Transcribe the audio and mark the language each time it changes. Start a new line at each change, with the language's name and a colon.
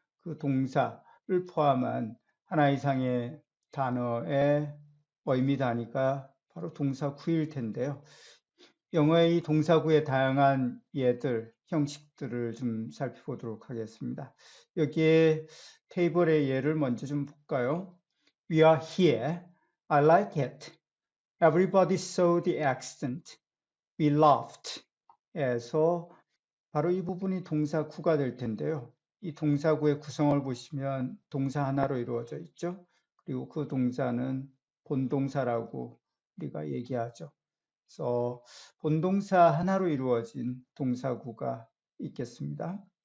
Korean: 그 동사를 포함한 하나 이상의 단어의 의미 단위가 바로 동사 구일 텐데요. 영어의 이 동사 구의 다양한 예들, 형식들을 좀 살펴보도록 하겠습니다. 여기에 테이블의 예를 먼저 좀 볼까요?
English: We are here. I like it. Everybody saw the accident. We laughed.
Korean: 에서 바로 이 부분이 동사 구가 될 텐데요. 이 동사 구의 구성을 보시면 동사 하나로 이루어져 있죠. 그리고 그 동사는 본동사라고 우리가 얘기하죠. 그래서 본동사 하나로 이루어진 동사구가 있겠습니다.